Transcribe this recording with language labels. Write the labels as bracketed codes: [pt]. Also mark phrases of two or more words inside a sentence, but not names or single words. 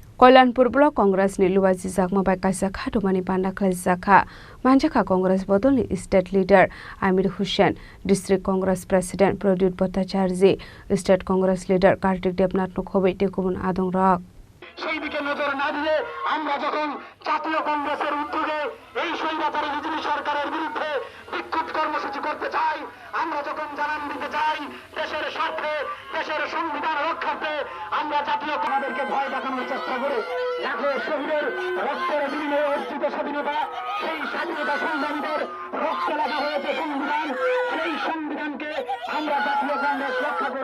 [trp] Kailanpur Block Congress ni luwaji jakma bai kaisa khatumani panda khlaijaka manjaka Congress bodolni state leader Amir Hussain, District Congress President Pradyut Bhattacharya, State Congress leader Kartik Debnath Nokhobai tekubun adong rak. [bn] সেই দিকে নজর না দিয়ে আমরা যখন জাতীয় কংগ্রেসের উদ্যোগে এই স্বৈরাচারী বিজেপি সরকারের বিরুদ্ধে বিক্ষোভ কর্মসূচি করতে চাই, আমরা যখন জানান দিতে চাই দেশের স্বার্থে দেশের সংবিধান রক্ষার্থে আমরা জাতীয় আমাদেরকে ভয় দেখানোর চেষ্টা করে লাখো শহীদের রক্তের বিনিময়ে অর্জিত স্বাধীনতা, সেই স্বাধীনতা সংগ্রামীদের রক্তে লেখা হয়েছে সংবিধান, সেই সংবিধানকে আমরা জাতীয় কংগ্রেস রক্ষা করব।